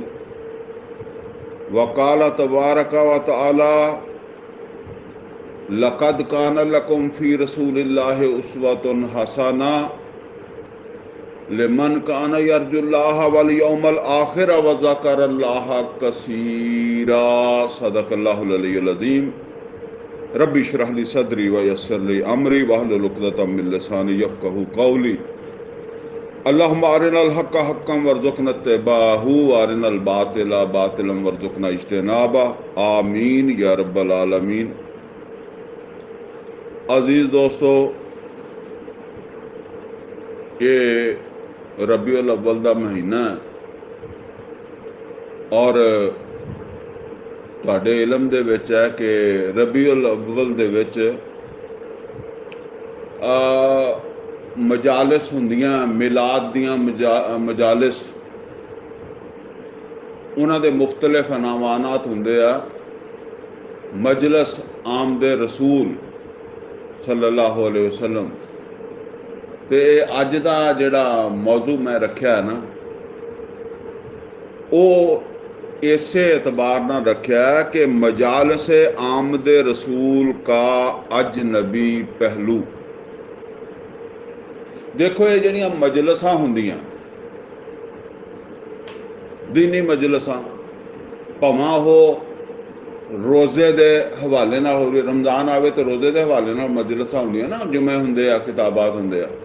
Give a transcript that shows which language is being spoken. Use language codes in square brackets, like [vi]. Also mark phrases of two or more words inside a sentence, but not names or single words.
[ar] وقال تبارك وتعالى لقد كان لكم في رسول الله أسوة حسنة لمن كان يرجو الله واليوم الآخر وذكر الله كثيرا. صدق الله العلي العظيم. رب اشرح لي صدري ويسر لي أمري واحلل عقدة من لساني يفقهوا قولي. اللهم أرنا الحق حقا وارزقنا اتباعه وأرنا الباطل باطلا وارزقنا اجتنابه. آمين يا رب العالمين. [pa] عزیز دوستو، ایہہ ربیع الاول دا مہینہ اور تہاڈے علم دے وچ ہے کہ ربیع الاول دے وچ مجالس ہوندیاں، میلاد دیاں مجالس، اوہناں دے مختلف عنوانات ہوندے آ. [ur] مجلس آمدِ رسول [ar] صلى الله عليه وسلم. [pa] تے اج دا جیہڑا موضوع میں رکھیا ہے نا، او اسے اعتبار نال رکھیا ہے کہ [ur] مجالس آمدِ رسول کا اجنبی پہلو. [pa] دیکھو، ایہہ جیہڑیاں مجلساں ہوندیاں، دینی مجلساں، بھاویں اوہ روزے دے حوالے نال ہو رہی، رمضان آوے تو روزے دے حوالے نال مجلساں ہوندیاں نا، جمعے ہوندے آ، کتابات ہوندے آ.